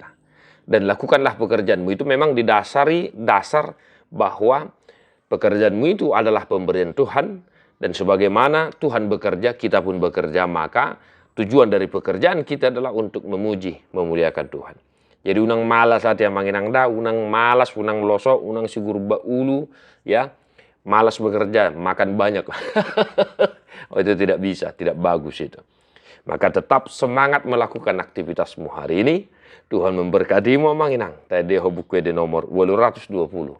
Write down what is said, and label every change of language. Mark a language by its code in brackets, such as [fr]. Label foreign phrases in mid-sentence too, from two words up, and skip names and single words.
[id] Dan lakukanlah pekerjaanmu itu memang didasari dasar bahwa pekerjaanmu itu adalah pemberian Tuhan, dan sebagaimana Tuhan bekerja, kita pun bekerja, maka tujuan dari pekerjaan kita adalah untuk memuji, memuliakan Tuhan. [bbc] Jadi unang malas hati yang manginang da, unang malas, unang losok, unang sigur ulu, [id] ya, malas bekerja, makan banyak. Oh, itu tidak bisa, tidak bagus itu. Maka tetap semangat melakukan aktivitasmu hari ini. Tuhan memberkatimu manginang. Tadi buku di nomor 820.